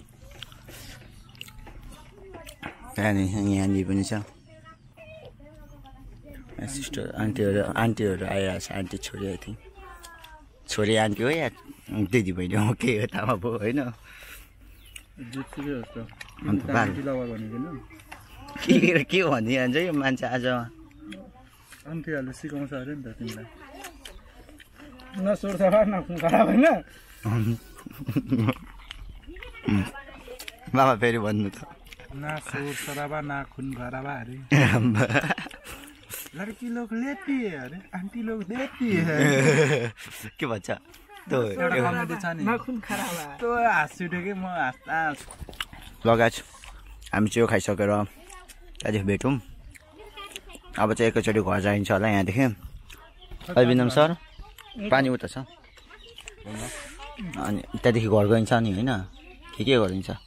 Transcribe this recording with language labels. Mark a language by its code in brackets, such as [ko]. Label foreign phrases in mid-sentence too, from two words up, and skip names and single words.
[ne] यहाँनिर पनि छ सिस्टर आन्टीहरू आइरहेको छ आन्टी छोरी [en] I think [ne] छोरी आन्टी हो या दिदी बहिनी हो के हो थाहा भयो होइन के भनिदिइहाल्छ यो मान्छे आज आन्टीहरूले सिकाउँछ अरे नि त तिमीलाई नसोर्छ नखुन खराब होइन बाबा फेरि भन्नु त [hi] ना सोर सराबा ना खून खराबा अरे लड़की लोग लेती है अरे आंटी लोग देती है [ne] के भन्छ त्यो [hi] ना खून खराबा तो [ne] हाँस्छु कि म लगाछु हामी चाहिँ यो खाइसकेर त्यहाँदेखि भेटौँ अब चाहिँ एकैचोटि घर जाइन्छ होला यहाँदेखि अभिनम सर पानी उता छ अनि त्यहाँदेखि घर गइन्छ नि होइन के गरिन्छ